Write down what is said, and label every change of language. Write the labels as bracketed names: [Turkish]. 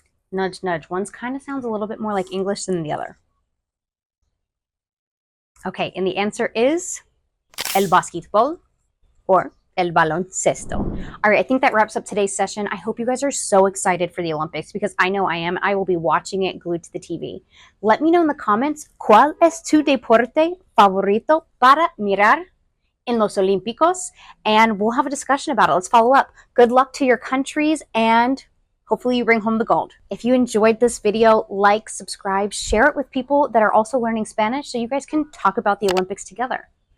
[English] Nudge, nudge. One kind of sounds a little bit more like English than the other. Okay, and the answer is el basquetbol or el baloncesto. All right, I think that wraps up today's session. I hope you guys are so excited for the Olympics because I know I am. I will be watching it glued to the TV. Let me know in the comments, [Spanish] ¿cuál es tu deporte favorito para mirar en los Olímpicos? [English] And we'll have a discussion about it. Let's follow up. Good luck to your countries and hopefully you bring home the gold. If you enjoyed this video, like, subscribe, share it with people that are also learning Spanish so you guys can talk about the Olympics together.